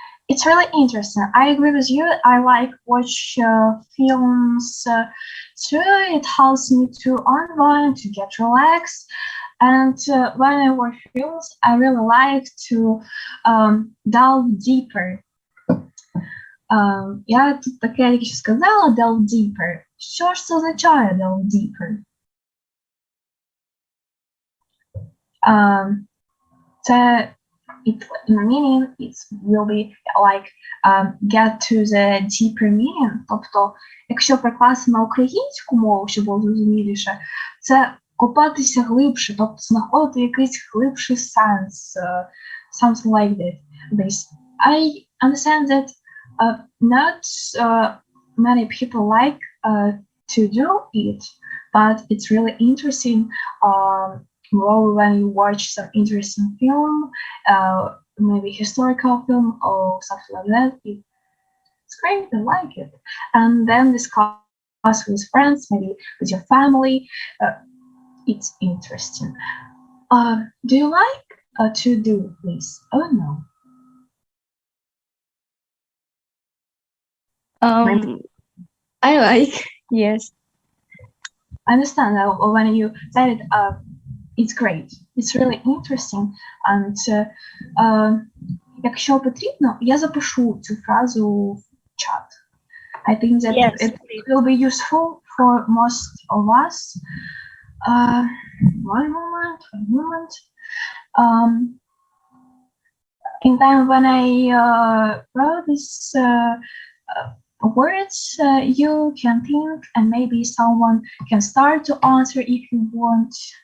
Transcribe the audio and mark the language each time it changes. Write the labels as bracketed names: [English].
[English] It's really interesting. I agree with you. I like watch films too. It helps me to unwind, to get relaxed. And when I watch films, I really like to delve deeper. [Ukrainian] Я тут таке тільки що сказала, delve deeper. Що ж це означає delve deeper? Це [English] in meaning, it will be like get to the deeper meaning. [Ukrainian] Тобто, якщо перекласти на українську мову, щоб було зрозуміліше, це копатися глибше, тобто знаходити якийсь глибший сенс, [English] something like this. I understand that not many people like to do it, but it's really interesting. Well, when you watch some interesting film, maybe historical film or something like that, it's great, I like it. And then discuss with friends, maybe with your family. It's interesting. Do you like to do this? Oh no. I like, yes. I understand that when you said it, it's great. It's really interesting. [Ukrainian] And якщо потрібно, я запишу цю фразу в чат. [English] I think that it will be useful for most of us. One moment. In time when I wrote these words, you can think, and maybe someone can start to answer if you want.